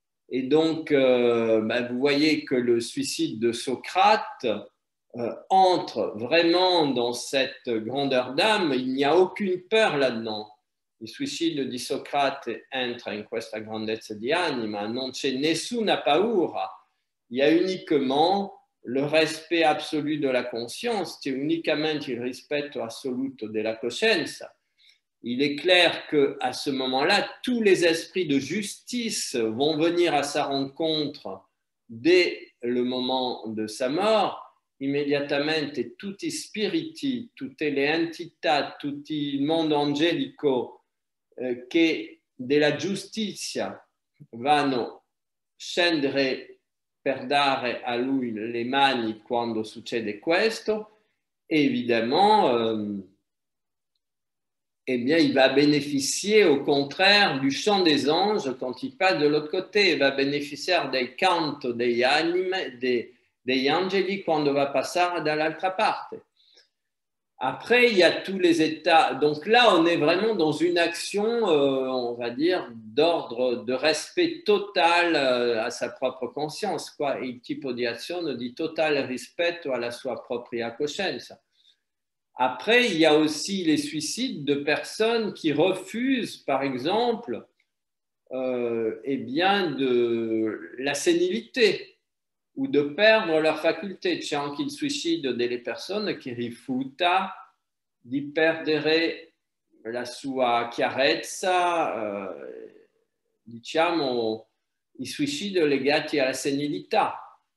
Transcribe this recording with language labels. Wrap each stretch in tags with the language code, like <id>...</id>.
<fr>Et donc, vous voyez que le suicide de Socrate entre vraiment dans cette grandeur d'âme, il n'y a aucune peur là-dedans.</fr> <it>Il suicidio di Socrate entra in questa grandezza di anima, non c'è nessuna paura,</it> <fr>il y a uniquement le respect absolu de la conscience,</fr> <it>c'è unicamente il rispetto assoluto della coscienza.</it> <fr>Il est clair qu'à ce moment-là, tous les esprits de justice vont venir à sa rencontre dès le moment de sa mort.</fr> <it>Immediatamente tutti i spiriti, tutte le entità, tutto il mondo angelico che della giustizia vanno scendere per dare a lui le mani quando succede questo.</it> <fr>Et évidemment, eh bien, il va bénéficier au contraire du chant des anges quand il passe de l'autre côté. Il va bénéficier</fr> <it>del canto degli anime, degli angeli quando va passare dall'altra parte.</it> <fr>Après, il y a tous les états. Donc là, on est vraiment dans une action, on va dire, d'ordre de respect total à sa propre conscience, quoi.</fr> <it>Il tipo di azione di totale rispetto alla sua propria coscienza.</it> <fr>Après, il y a aussi les suicides de personnes qui refusent, par exemple, eh bien, de la sénilité ou de perdre leur faculté.</fr> <it>C'è anche il suicidio delle persone che rifiuta di perdere la sua chiarezza, diciamo, i suicidi legati alla senilità.</it>